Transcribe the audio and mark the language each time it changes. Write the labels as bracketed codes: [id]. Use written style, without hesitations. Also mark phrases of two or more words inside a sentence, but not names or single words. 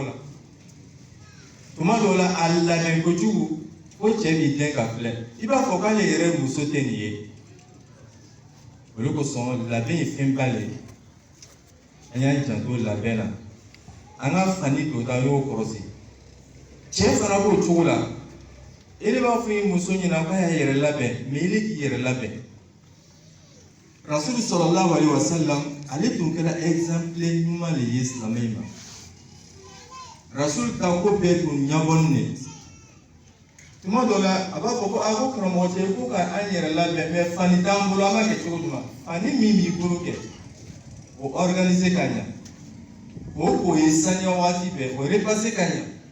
[bm] la tuma dɔw la a labɛn kojugu ko cɛ b'i den ka filɛ i b'a fɔ k'ale yɛrɛ muso tɛ nin ye olu kosɔn labɛn ye fɛnba le ye an y'an janto labɛn na an ka fani dota y'o kɔrɔsi cɛ fana b'o cogo la e de b'a fɔ i muso ɲɛna k'a y'a yɛrɛ labɛn mais ile k'i yɛrɛ labɛn rasulu [ar] صلى الله عليه وسلم [bm] ale tun kɛra exemple ɲuman le ye silamɛ ma rasulu ta ko bɛɛ tun ɲabɔnnen de tuma dɔ la a b'a fɔ ko a ko karamɔgɔ cɛ ko ka an yɛrɛ labɛn mais fani t'an bolo an b'a kɛ cogo jumɛn fani min b'i bolo kɛ o organiser ka ɲa o ye saniya waati bɛɛ o repasser ka ɲa